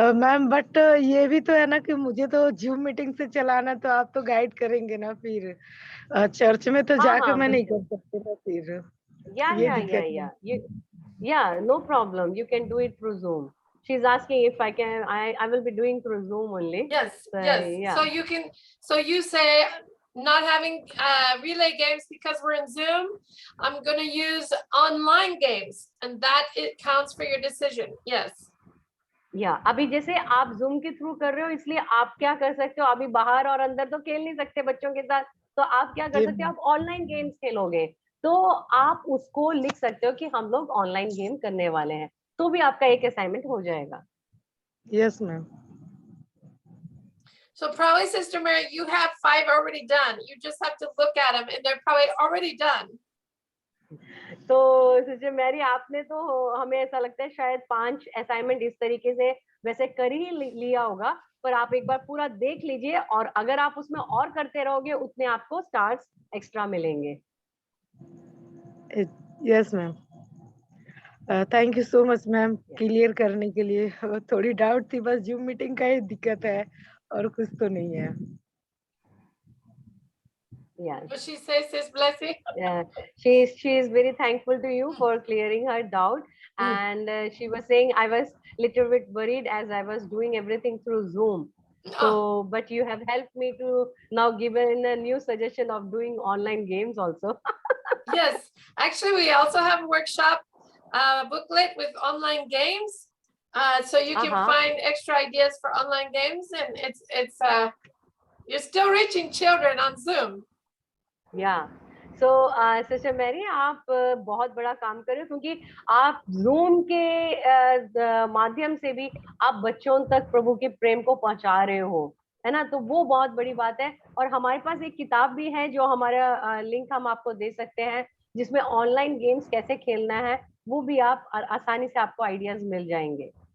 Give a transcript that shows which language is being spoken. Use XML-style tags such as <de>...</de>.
<hi>Ma'am but ये भी तो है ना कि मुझे तो जूम मीटिंग से चलाना, तो आप तो गाइड करेंगे ना फिर, चर्च में तो जाकर मैं नहीं कर सकती ना फिर, ये दिक्कत है।</hi> <en>Yeah, no problem, you can do it through Zoom. She's asking if I can, I will be doing through Zoom only. Yes, so, yes. yeah. So you can, so you say not having relay games because we're in Zoom, I'm going to use online games, and that it counts for your decision. Yes.</en> <hi>या अभी जैसे आप zoom के through कर रहे हो, इसलिए आप क्या कर सकते हो, अभी बाहर और अंदर तो खेल नहीं सकते बच्चों के साथ, तो आप क्या कर सकते हो, आप ऑनलाइन गेम्स खेलोगे, तो आप उसको लिख सकते हो कि हम लोग ऑनलाइन गेम करने वाले हैं, तो भी आपका एक असाइनमेंट हो जाएगा।</hi> <en>Yes ma'am. So probably Sister Mary, you have 5 already done. You just have to look at them and they're probably already done.</en> <hi>तो सिस्टर मैरी, आपने तो हमें ऐसा लगता है शायद 5 असाइनमेंट इस तरीके से वैसे कर ही लिया होगा, पर आप एक बार पूरा देख लीजिए और अगर आप उसमें और करते रहोगे उतने आपको स्टार्स एक्स्ट्रा मिलेंगे।</hi> <en>yes ma'am, thank you so much ma'am clear</en> <hi>करने के लिए। थोड़ी डाउट थी, बस जूम मीटिंग का ही दिक्कत है और कुछ तो नहीं है।</hi> <en>Yeah. What she says, Sis Blessing? Yeah, she is very thankful to you for clearing her doubt, and she was saying I was little bit worried as I was doing everything through Zoom. So, but you have helped me to now given a new suggestion of doing online games also. Yes, actually, we also have a workshop booklet with online games, so you can find extra ideas for online games, and it's you're still reaching children on Zoom. Yeah.</en> <hi>So, sister Mary, आप बहुत बड़ा काम कर रहे हो, क्योंकि आप zoom के माध्यम से भी आप बच्चों तक प्रभु के प्रेम को पहुंचा रहे हो। है ना, तो वो बहुत बड़ी बात है। और हमारे पास एक किताब भी है जो हमारा लिंक हम आपको दे सकते हैं, जिसमें ऑनलाइन गेम्स कैसे खेलना है वो भी आप आसानी से आपको आइडियाज मिल जाएंगे।</hi>